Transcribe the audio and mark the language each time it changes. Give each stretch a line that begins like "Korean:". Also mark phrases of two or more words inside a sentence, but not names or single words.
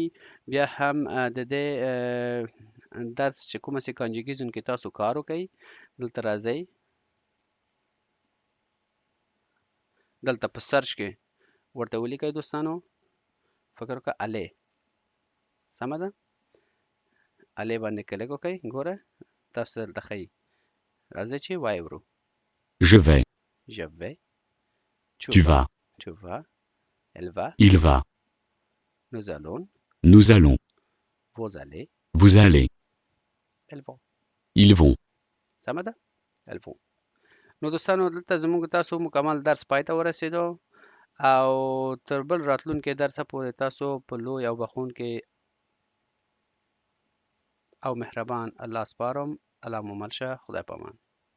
Pashto: بیا هم د دې درس چې کومه سي کانجوګیشن کې تاسو کار وکړئ دلته راځئ دلته په سرچ کې ورته ولیکئ دوستانو فکر وکړه aller سمه ده. aller باندې کلیک وکړئ ګوره تاسو دلته ښیي راځئ چې وایورو
French: Je vais. Tu vas. elle va Il va. nous allons vous allez elles vont ils vont.
Pashto: سمه ده
French: elles vont.
Pashto: نو دوستانو دلته زموږ تاسو مکمل درس پای ته ورسېدو او تر بل راتلونکي درسه پورې تاسو په لوی او بخښونکي او مهربان الله سپارم. الله مو مل شه. خدای پامان.